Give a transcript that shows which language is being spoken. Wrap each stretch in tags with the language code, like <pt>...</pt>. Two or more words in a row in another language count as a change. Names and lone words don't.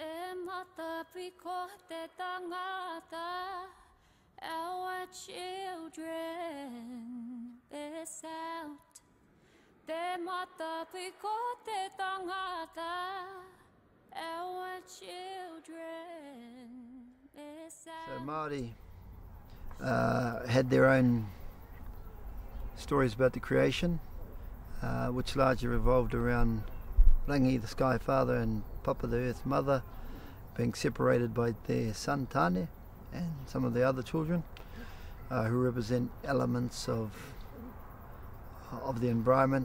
<mi>mata piko te tangata,</mi> <en>our children miss out.</en> <mi>Te mata piko te tangata,</mi> <en>our children miss out. So Māori had their own stories about the creation, which largely revolved around Rangi, the Sky Father, and Papa, the Earth Mother, being separated by their son Tane and some of the other children, who represent elements of the environment.</en>